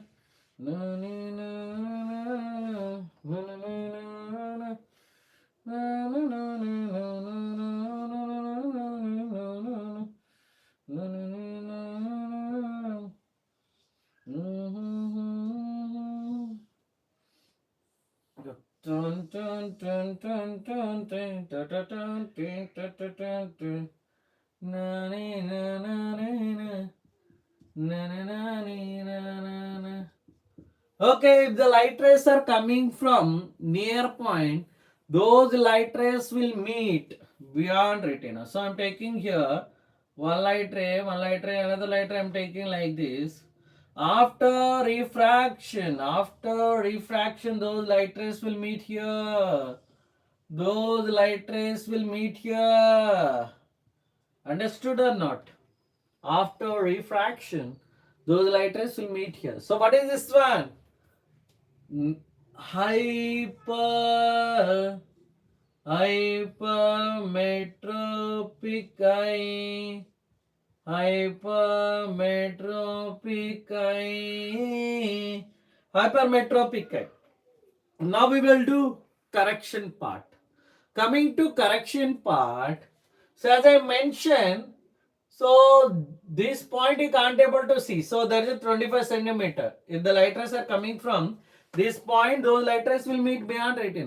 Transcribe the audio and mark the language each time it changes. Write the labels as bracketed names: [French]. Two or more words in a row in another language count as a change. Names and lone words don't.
[English] No, no, no, no, no, no, Dun, dun, dun, dun, dun, dun, dun, dun, dun, dun, dun, dun, dun, dun. Na, ni, na, na, ni, na. Na, na, na, ni, na, na, na. Okay, if the light rays are coming from near point, those light rays will meet beyond retina. So I'm taking here one light ray, another light ray I'm taking like this. After refraction, those light rays will meet here. Those light rays will meet here. Understood or not? After refraction, those light rays will meet here. So what is this one? Hypermetropic eye. Hypermetropic eye. Hypermetropic eye. Now we will do correction part. Coming to correction part, so as I mentioned, so this point you can't able to see. So there is a 25 centimeter. If the light rays are coming from this point, those light rays will meet beyond retina.